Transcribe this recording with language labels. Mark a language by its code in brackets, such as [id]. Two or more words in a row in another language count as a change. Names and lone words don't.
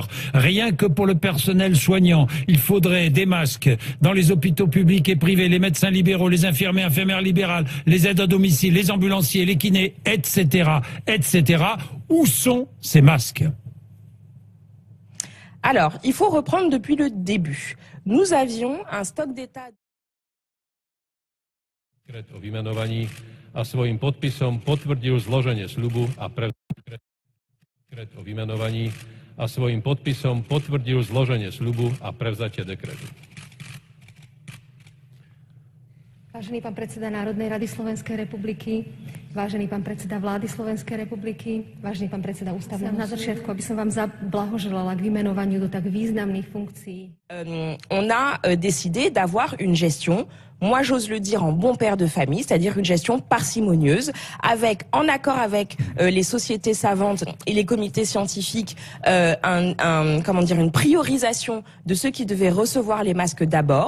[fr] Rien que pour le personnel soignant, il faudrait des masques dans les hôpitaux publics et privés, les médecins libéraux, les infirmiers, infirmières libérales, les aides à domicile, les ambulanciers, les kinés, etc., etc. Où sont ces masques ? Alors, il faut reprendre depuis le début. Nous avions un stock d'État... [sk] a svojím podpisom potvrdil zloženie sľubu a dekret o vymenovaní a svojím podpisom potvrdil zloženie sľubu a prevzatie dekretu. Vážený pán predseda Národnej rady Slovenskej republiky, vážený pán predseda vlády Slovenskej republiky, vážený pán predseda ústavného súdu. Na začiatku, aby som vám zablahoželala k vymenovaniu do tak významných funkcií. [fr] On a décidé d'avoir une gestion, moi j'ose le dire en bon père de famille, c'est-à-dire une gestion parcimonieuse, en accord avec les sociétés savantes et les comités scientifiques, une priorisation de ceux qui devaient recevoir les masques d'abord.